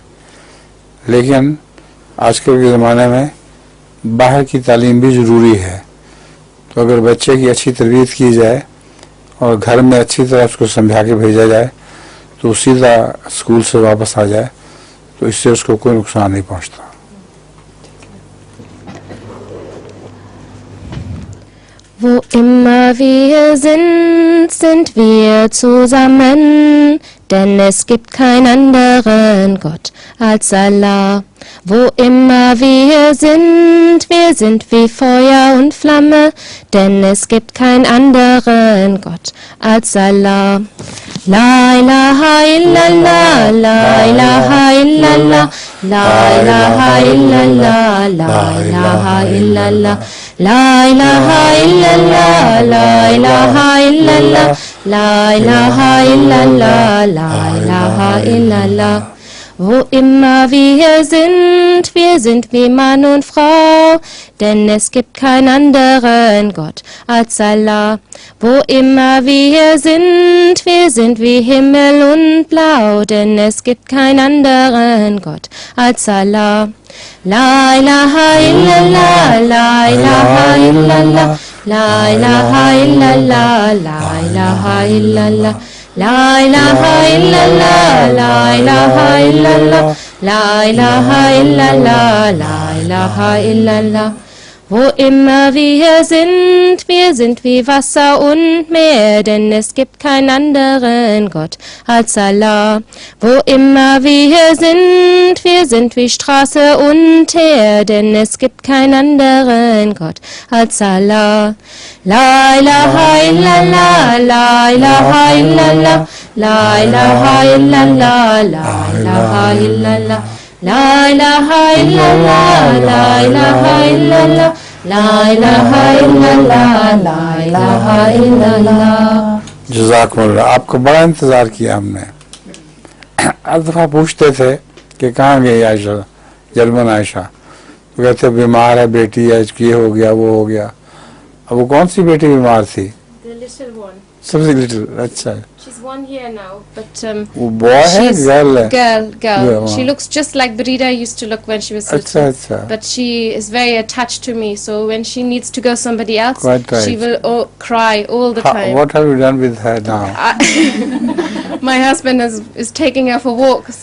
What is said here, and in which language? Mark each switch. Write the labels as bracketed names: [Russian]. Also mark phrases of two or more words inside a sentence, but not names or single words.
[Urdu] لیکن آج کل کے زمانے میں باہر کی تعلیم بھی ضروری ہے، تو اگر بچے کی اچھی تربیت کی جائے اور گھر میں اچھی طرح اس کو سمجھا کے بھیجا جائے تو سیدھا اسکول سے واپس آ جائے، تو اس سے اس کو کوئی نقصان نہیں پہنچتا. [German] Wo immer wir sind, sind wir zusammen, denn es gibt keinen anderen Gott als Allah. Wo immer wir sind wie Feuer und Flamme, denn es gibt keinen anderen Gott als Allah. [Arabic] لا إله إلا الله، لا إله إلا الله، لا إله إلا الله، لا إله إلا الله، لا إله إلا الله، لا إله إلا الله، لا إله إلا الله، لا إله إلا الله. [German] Wo immer wir sind wie Mann und Frau, denn es gibt keinen anderen Gott als Allah. Wo immer wir sind wie Himmel und Blau, denn es gibt keinen anderen Gott als Allah. [Arabic] لا إله إلا الله، لا إله إلا الله، لا إله إلا الله، لا إله إلا الله. لا إله إلا الله، لا إله إلا الله، لا إله إلا الله، لا إله إلا الله. [German] Wo immer wir sind wie Wasser und Meer, denn es gibt keinen anderen Gott als Allah. Wo immer wir sind wie Straße und Teer, denn es gibt keinen anderen Gott als Allah. [Arabic] لا إله إلا الله، لا إله إلا الله، لا إله إلا الله، لا إله إلا الله. لا إله إلا الله، لا إله إلا الله، لا إله إلا الله، لا إله إلا الله. [Urdu] جزاکم اللہ، آپ کو بڑا انتظار کیا ہم نے۔ ہر دفعہ پوچھتے تھے کہ کہاں گئی عائشہ، جرمن عائشہ، تو کہتے بیمار ہے بیٹی، آج یہ ہو گیا وہ ہو گیا. اب وہ کون سی بیٹی بیمار تھی? [English] The little one. [Urdu] سب سے لٹل، اچھا. [English] She's 1 year now, but [Urdu] وہ بوائے ہے گرل ہے? [English] girl. Yeah, She looks just like Barida used to look when she was little. [Urdu] اچھا. [English] But she is very attached to me, so when she needs to go somebody else, Quite right. she will cry all the time. What have you done with her now? My husband is taking her for walks.